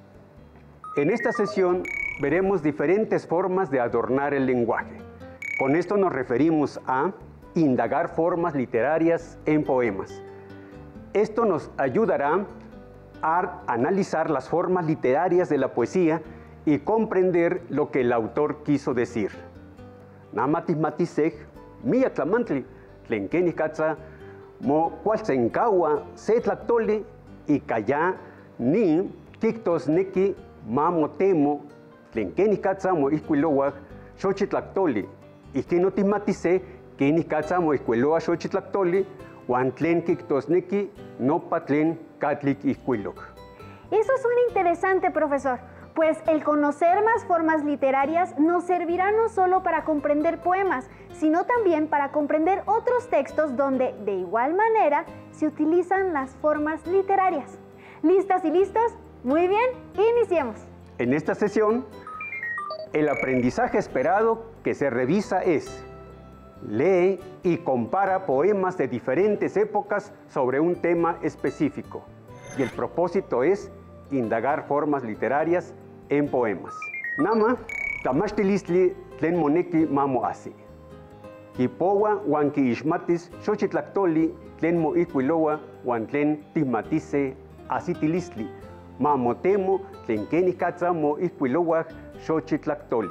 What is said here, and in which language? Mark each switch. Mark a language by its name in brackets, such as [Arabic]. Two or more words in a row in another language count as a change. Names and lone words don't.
[Spanish] En esta sesión veremos diferentes formas de adornar el lenguaje. Con esto nos referimos a indagar formas literarias en poemas. Esto nos ayudará a analizar las formas literarias de la poesía y comprender lo que el autor quiso decir. [Eastern Huasteca Nahuatl] Namatismatisej, miyatlamantli, tlenkenikatza, mo cualtzencaua, setlactoli, y callá, ni tictosneki, mamotemo, tlenkenikatza mo ihcuilowaj, xochitlactoli, y que no tismatise, kenikatza mo ihcuiloa xochitlactoli, huan tlen tictosneki, no patlen catlic ihcuiloc. [Spanish] Eso suena interesante, profesor, pues el conocer más formas literarias nos servirá no solo para comprender poemas, sino también para comprender otros textos donde, de igual manera, se utilizan las formas literarias. ¿Listas y listos? Muy bien, iniciemos. En esta sesión, el aprendizaje esperado que se revisa es: lee y compara poemas de diferentes épocas sobre un tema específico. Y el propósito es indagar formas literarias en poemas. [Eastern Huasteca Nahuatl] Nama, tamachtilistli tlen moneki mamo asi. Kipowa huan kiixmatis xochitlactoli tlen moihcuiloa huan tlen tismatise asitilistli. Mamotemo tlen kenikatza moihcuilowaj xochitlactoli.